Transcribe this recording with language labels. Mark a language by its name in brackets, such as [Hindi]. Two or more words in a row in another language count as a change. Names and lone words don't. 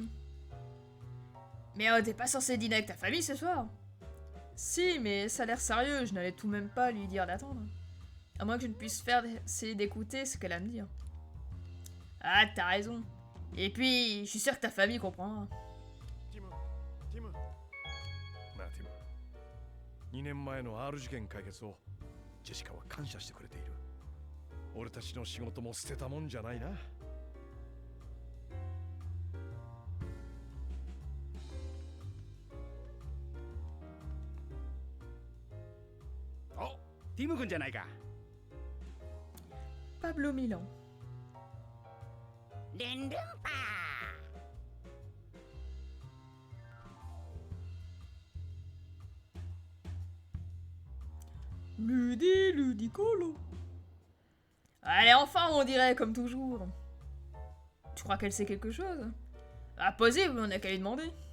[French] Mais t'es pas censé dîner avec ta famille ce soir? Si, mais ça a l'air sérieux, je n'allais tout de même pas lui dire d'attendre. À moins que je ne puisse faire essayer d'écouter ce qu'elle a à me dire. Ah, t'as raison. Et puis, je suis sûr que ta famille comprendra. [Japanese] なあティム、2年前の R 事件解決をジェシカは感謝してくれている。俺たちの仕事も捨てたもんじゃないな。お、ティム君じゃないか。 Pablo Milan. ルンルンパ [French] Ludicolo. Allez, enfin, on dirait comme toujours. Tu crois qu'elle sait quelque chose? Impossible, on n'a qu'à lui demander.